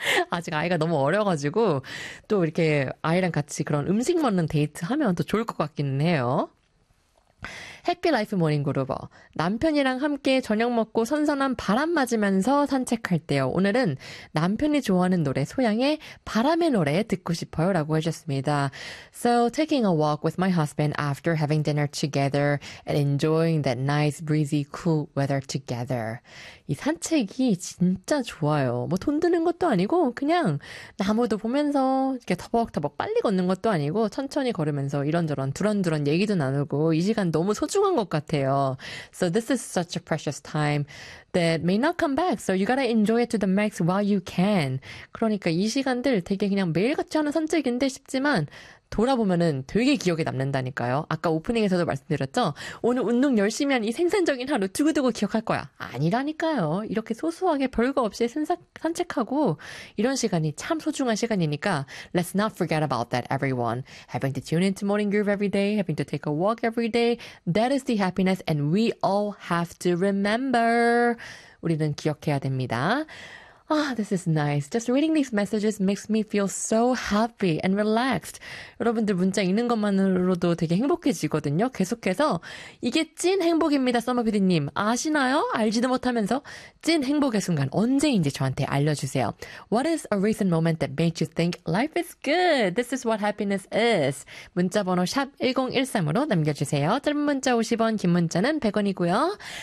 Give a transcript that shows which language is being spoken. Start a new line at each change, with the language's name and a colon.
Korean: 아직 아이가 너무 어려가지고 또 이렇게 아이랑 같이 그런 음식 먹는 데이트 하면 더 좋을 것 같기는 해요. 해피 라이프 모닝 그루버. 남편이랑 함께 저녁 먹고 선선한 바람 맞으면서 산책할게요. 오늘은 남편이 좋아하는 노래 소양의 바람의 노래 듣고 싶어요라고 하셨습니다.
English: So taking a walk with my husband after having dinner together and enjoying that nice breezy cool weather together.
Korean: 이 산책이 진짜 좋아요. 뭐돈 드는 것도 아니고 그냥 나무도 보면서 이렇게 터벅터벅 빨리 걷는 것도 아니고 천천히 걸으면서 이런저런 두런두런 얘기도 나누고 이 시간 너무 소중한 것 같아요.
English: So this is such a precious time that may not come back. So you gotta enjoy it to the max while you can.
Korean: 그러니까 이 시간들 되게 그냥 매일같이 하는 산책인데 싶지만 돌아보면은 되게 기억에 남는다니까요. 아까 오프닝에서도 말씀드렸죠? 오늘 운동 열심히 한이 생산적인 하루 두고두고 기억할 거야. 아니라니까요. 이렇게 소소하게 별거 없이 산책하고 이런 시간이 참 소중한 시간이니까
English: Let's not forget about that, everyone. Having to tune into Morning Groove every day, having to take a walk every day, that is the happiness and we all have to remember.
Korean: 우리는 기억해야 됩니다.
English: Ah, this is nice. Just reading these messages makes me feel so happy and relaxed.
Korean: 여러분들 문자 읽는 것만으로도 되게 행복해지거든요. 계속해서 이게 찐 행복입니다, 써머비디님. 아시나요? 알지도 못하면서 찐 행복의 순간 언제인지 저한테 알려주세요.
English: What is a recent moment that made you think life is good? This is what happiness is.
Korean: 문자번호 샵 1013으로 남겨주세요. 짧은 문자 50원, 긴 문자는 100원이고요.